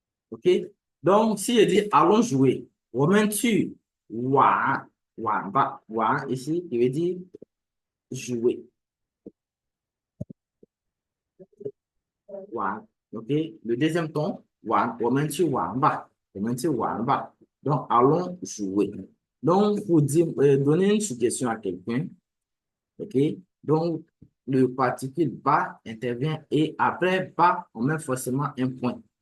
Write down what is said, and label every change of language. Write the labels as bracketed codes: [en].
[fr] OK? Donc, si je dis allons jouer, [zh] 我们去玩吧， [fr] 玩 ici, il veut dire jouer, 玩. OK? Le deuxième ton, [zh] 玩，我们去玩吧，我们去玩吧. [fr] Donc, allons jouer. Donc, pour dire, donner une suggestion à quelqu'un, OK? Donc, le particule ba intervient et après ba, on met forcément un point.